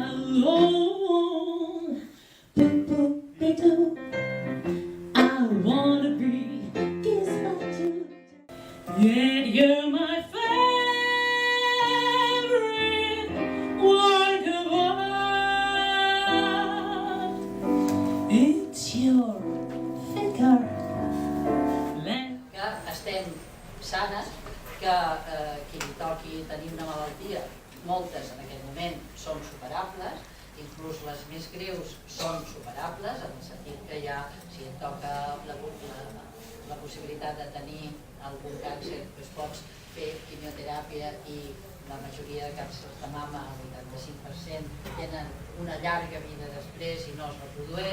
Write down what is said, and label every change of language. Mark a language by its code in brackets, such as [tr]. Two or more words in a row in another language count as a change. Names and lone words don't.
[en] alone. I wanna be kissed by you. Yeah, you're my favorite work of art. It's your figure. [ca] Que estem sanes, que qui li toqui tenir una malaltia, moltes en aquest moment són superables, inclús les més greus són superables, en el sentit que ja, si et toca la possibilitat de tenir algun càncer, doncs pots fer quimioteràpia i la majoria de càncers de mama, el 85%, tenen una llarga vida després i no es reprodueix.